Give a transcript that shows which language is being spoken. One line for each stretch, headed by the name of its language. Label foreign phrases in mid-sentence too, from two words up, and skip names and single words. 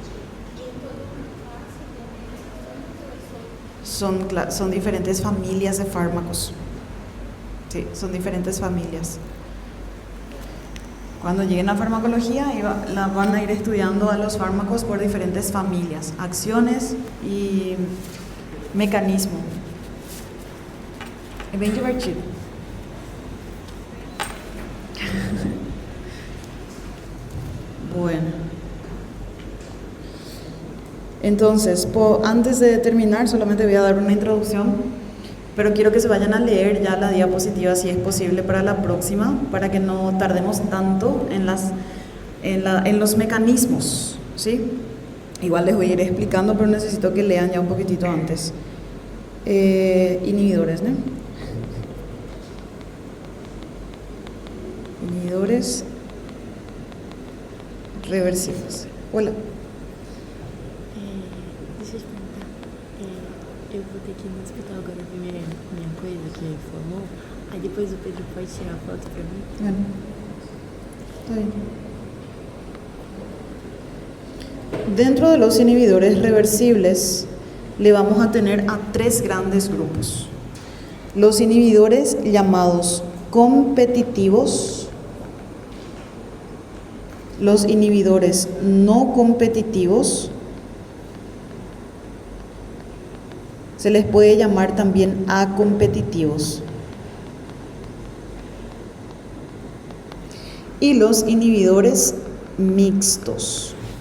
Spanish: Son diferentes familias de fármacos. Sí, son diferentes familias. Cuando lleguen a farmacología, van a ir estudiando a los fármacos por diferentes familias, acciones y mecanismo.
Portuguese: É bem divertido. Bueno.
Spanish: Entonces, antes de terminar, solamente voy a dar una introducción, pero quiero que se vayan a leer ya la diapositiva si es posible para la próxima, para que no tardemos tanto en los mecanismos, ¿sí? Igual les voy a ir explicando, pero necesito que lean ya un poquitito antes. Inhibidores, ¿no? Inhibidores reversibles. Hola.
Portuguese: Deixa eu te perguntar. Eu vou ter que ir no hospital agora ver minha coisa que formou. Aí depois o Pedro pode tirar a foto pra mim?
Spanish: Bueno, está bien. Dentro de los inhibidores reversibles le vamos a tener a 3 grandes grupos. Los inhibidores llamados competitivos, los inhibidores no competitivos, se les puede llamar también acompetitivos, y los inhibidores mixtos.